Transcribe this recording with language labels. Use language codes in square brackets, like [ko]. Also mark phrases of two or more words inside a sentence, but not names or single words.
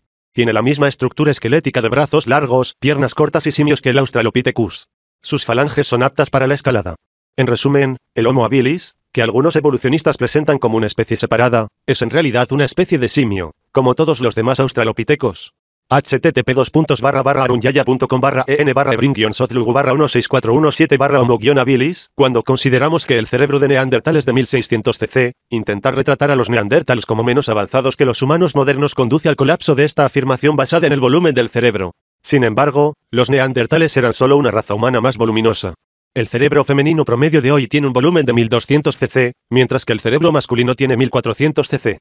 [es] Tiene la misma estructura esquelética de brazos largos, piernas cortas y simios que el Australopithecus. Sus falanges son aptas para la escalada. En resumen, el Homo habilis, que algunos evolucionistas presentan como una especie separada, es en realidad una especie de simio, como todos los demás australopitecos. http://arunyaya.com/en/ebring-sozlugu/164117/homo-habilis. Cuando consideramos que el cerebro de neandertales de 1600 cc, intentar retratar a los neandertales como menos avanzados que los humanos modernos conduce al colapso de esta afirmación basada en el volumen del cerebro. Sin embargo, los neandertales eran solo una raza humana más voluminosa. El cerebro femenino promedio de hoy tiene un volumen de 1200 cc, mientras que el cerebro masculino tiene 1400 cc.